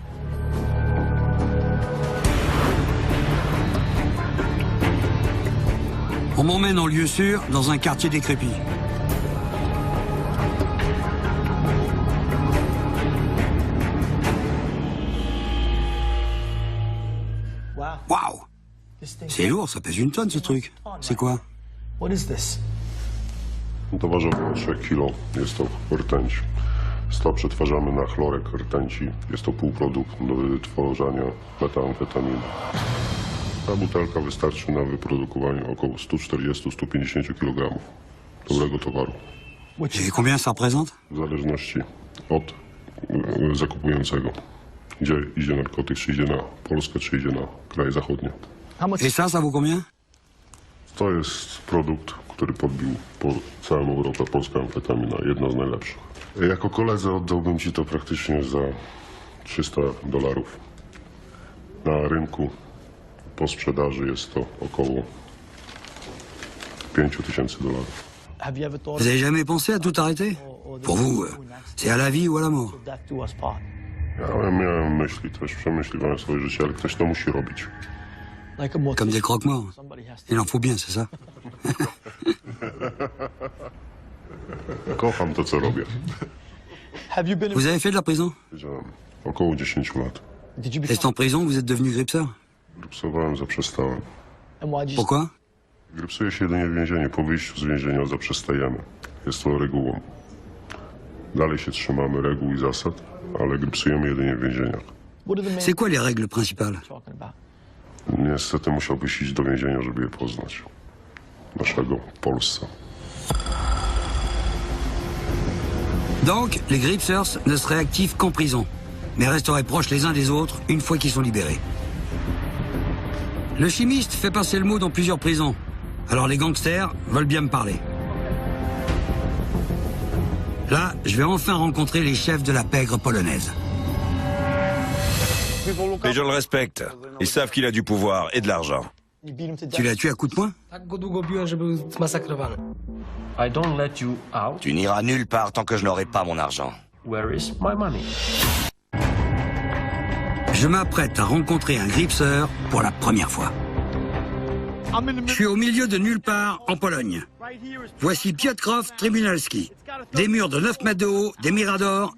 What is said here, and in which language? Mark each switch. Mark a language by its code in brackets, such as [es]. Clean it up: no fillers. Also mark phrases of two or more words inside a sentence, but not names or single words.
[fr] On m'emmène en lieu sûr, dans un quartier décrépit. Waouh! C'est lourd, ça pèse une tonne ce truc. C'est quoi? [pl] To waży około 3 kg. Jest to rtęć. To przetwarzamy na chlorek rtęci. Jest to półprodukt do wytworzenia metamfetaminy. Ta butelka wystarczy na wyprodukowanie około 140-150 kg dobrego towaru. [fr] Et combien ça représente? [pl] W zależności od zakupującego. Gdzie idzie narkotyk, czy idzie na Polskę, czy idzie na kraje zachodnie. [fr] Et ça vaut combien? [pl] To jest produkt, który podbił po całą Europę polska amfetamina. Jedna z najlepszych. Jako koledze oddałbym ci to praktycznie za $300. Na rynku po sprzedaży jest to około $5000. [fr] Vous avez jamais pensé à tout arrêter? Pour vous, c'est à la vie ou à la mort. [pl] Ja miałem myśli też, przemyśliwałem swoje życie, ale ktoś to musi robić. [fr] Comme des croque-morts. Il en faut bien, c'est ça? [pl] Kocham to, co robię. [fr] Vous avez fait de la prison? [pl] Wiedziałem, około 10 lat. [fr] Est-ce en prison vous êtes devenu gripseur? [pl] Grypsowałem, zaprzestałem. [fr] Pourquoi? [pl] Grypsuje się jedynie w więzieniu. Po wyjściu z więzienia zaprzestajemy. Jest to regułą. Dalej się trzymamy reguł i zasad, ale grypsujemy jedynie w więzieniach. [fr] C'est quoi les règles principales? [pl] Niestety musiałbyś iść do więzienia, żeby je poznać. Naszego w Polsce. [fr] Donc, les Gripsers ne seraient actifs qu'en prison, mais resteraient proches les uns des autres une fois qu'ils sont libérés. Le chimiste fait passer le mot dans plusieurs prisons, alors les gangsters veulent bien me parler. Là, je vais enfin rencontrer les chefs de la pègre polonaise. Les gens le respectent. Ils savent qu'il a du pouvoir et de l'argent. Tu l'as tué à coups de poing? [pl] Tak go długo biłem, że był zmasakrowany. [en] I don't let you out. [fr] Tu n'iras nulle part tant que je n'aurai pas mon argent. [en] Where is my money? [fr] Je m'apprête à rencontrer un Gripser pour la première fois. Je suis au milieu de nulle part en Pologne. Voici Piotrków Trybunalski. Des murs de 9 mètres de haut, des miradors.